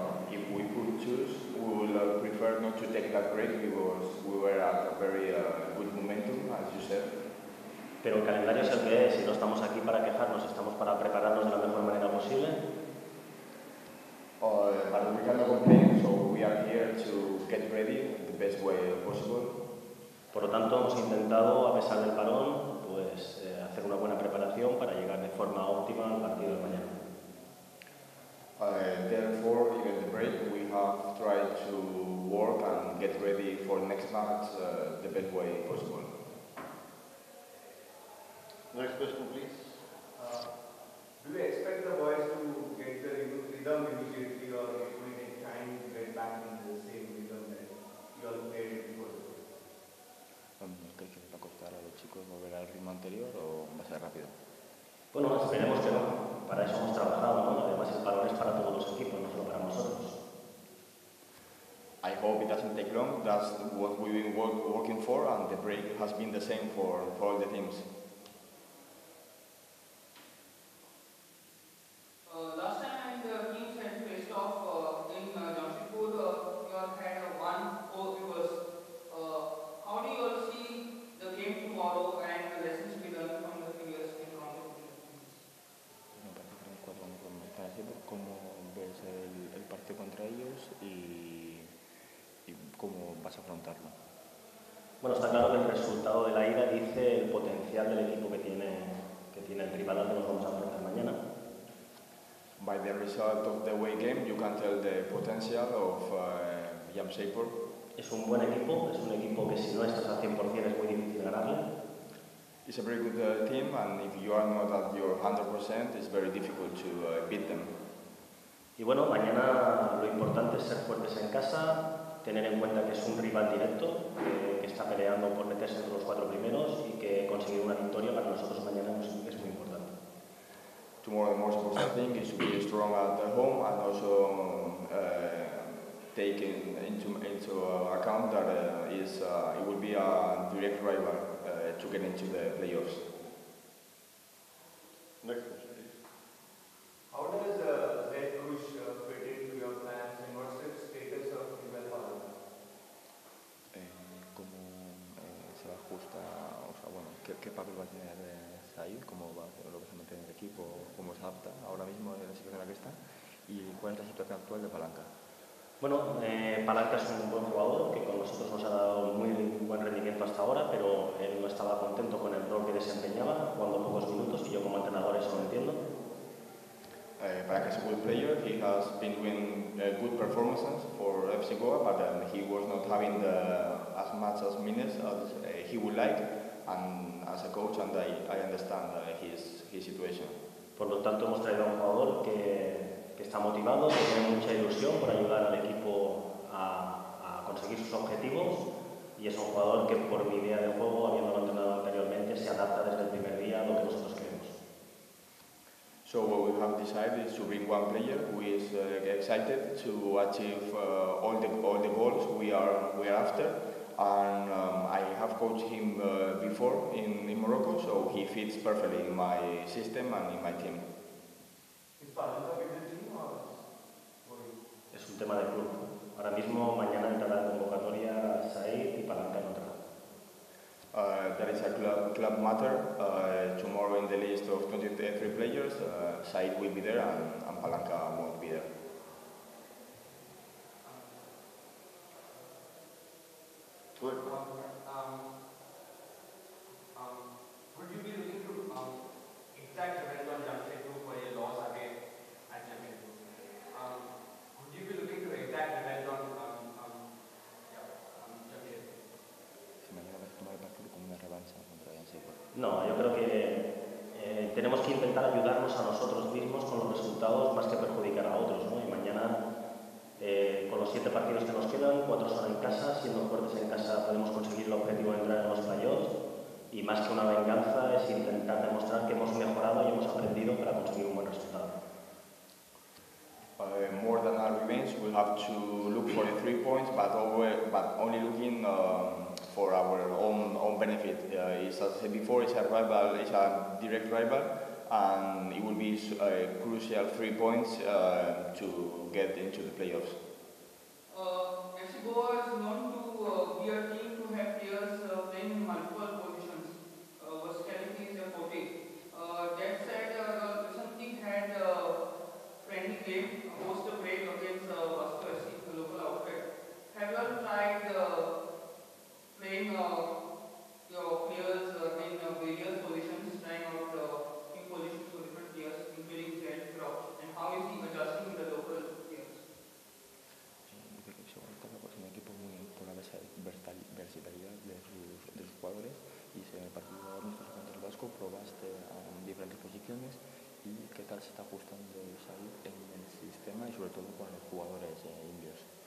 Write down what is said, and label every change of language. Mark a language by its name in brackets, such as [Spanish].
[English] If we could choose, we would prefer not to take that break because we were at a very good momentum, as you said. [Spanish] Pero el calendario es el que es y no estamos aquí para quejarnos, estamos para prepararnos de la mejor manera posible. [English] But we cannot complain, so we are here to get ready the best way possible. [Spanish] Por lo tanto, hemos intentado, a pesar del parón, pues hacer una buena preparación para llegar de forma óptima al partido de mañana. [English] Therefore, even the break, we have tried to work and get ready for next match the best way possible. Next question, please. Do you expect the boys to get the rhythm immediately, or it will take time to get back into the same rhythm that you all played before? [Spanish] ¿Crees que va a costar a los chicos volver al ritmo anterior o va a ser rápido? Bueno, esperemos que no. Para eso hemos trabajado, ¿no? Además, el parón es para todos los equipos, no solo para nosotros. [English] I hope it doesn't take long. That's what we've been working for, and the break has been the same for all the teams. Last time the teams had faced off in Jamshedpur, you all had a 1-4 reverse. How do you all see the game tomorrow and the lessons to be learned from the previous encounter? [Spanish] Me parece que los 4 como están haciendo, cómo ves el partido contra ellos y cómo vas a afrontarlo. Bueno, está claro que el resultado de la ida dice el potencial del equipo que tiene el rival al que nos vamos a enfrentar mañana. [English] By the result of the away game, you can tell the potential of Jamshedpur. [Spanish] Es un buen equipo, es un equipo que si no estás al 100% es muy difícil ganarle. [English] It's a very good team, and if you are not at your 100%, it's very difficult to beat them. [Spanish] Y bueno, mañana lo importante es ser fuertes en casa, tener en cuenta que es un rival directo, que está peleando por meterse entre los 4 primeros y que conseguir una victoria para nosotros mañana es muy importante. [English] Tomorrow, the most important thing is to be strong at home and also take into account that it will be a direct rival to get into the playoffs. Next question, please. How does Zed Kush fit into your plans, and what's the status of Ibel Holland? [Spanish] ¿Cómo se ajusta? O sea, bueno, ¿qué papel va a tener ahí? ¿Cómo va a hacer lo que se mete en el equipo? ¿Cómo se adapta ahora mismo en la situación en la que está? ¿Y cuál es la situación actual de Palanca? Bueno, Palanca es un buen jugador que con nosotros nos ha dado muy buen rendimiento hasta ahora, pero él no estaba contento con el rol que desempeñaba, jugando pocos minutos, y yo como entrenador eso lo entiendo. [English] Palanca is a good player. He has been doing good performances for FC Goa, but he was not having as much as minutes as he would like. And as a coach, and I understand his situation. [Spanish] Por lo tanto, hemos traído a un jugador que está motivado, que tiene mucha ilusión por ayudar al equipo a conseguir conseguir sus objetivos y es un jugador que por mi idea de juego, habiéndolo entrenado anteriormente, se adapta desde el primer día a lo que nosotros queremos. [English] So what we have decided is to bring one player who is excited to achieve all the goals we are after, and I have coached him before in Morocco, so he fits perfectly in my system and in my team. Is Palanca with the team or? [Spanish] Es un tema de club. Ahora mismo, mañana entrará en convocatoria Said y Palanca no entrará. [English] That is a club matter. Tomorrow in the list of 23 players, Said will be there and Palanca won't be there. Good. Would you be looking to exact revenge on Jamshedpur for your loss again at Jamshedpur? Would you be looking to exact revenge on Jamshedpur? [Spanish] Si mañana vas a tomar el partido como una revancha contra Jamshedpur. No, yo creo que tenemos que intentar ayudarnos a nosotros mismos con los resultados más que perjudicar a otros, ¿no? Y mañana, con los 7 partidos que nos quedan, 4 son en casa, siendo fuertes en casa podemos conseguir el objetivo de entrar en los playoffs y más que una venganza es intentar demostrar que hemos mejorado y hemos aprendido para conseguir un buen resultado. [English] More than a revenge, we'll have to look for the 3 points, but only looking for our own benefit. As I said before, it's a rival, it's a direct rival, and it will be crucial 3 points to get into the playoffs. FC Goa is known to be a team to have players playing in multiple positions. Versatility is a forte. That said, the recent team had a friendly game post a break against Vasco FC, the local outfit. Have you all tried playing your players in various positions, trying out in positions for different players, including Z, Crouch, and how is he adjusting the local players? [Spanish] Dice que según cada pues un equipo muy por la versatilidad de sus jugadores y en el partido amistoso contra el Vasco probaste en diferentes posiciones y qué tal se está ajustando Said en el sistema y sobre todo con los jugadores indios.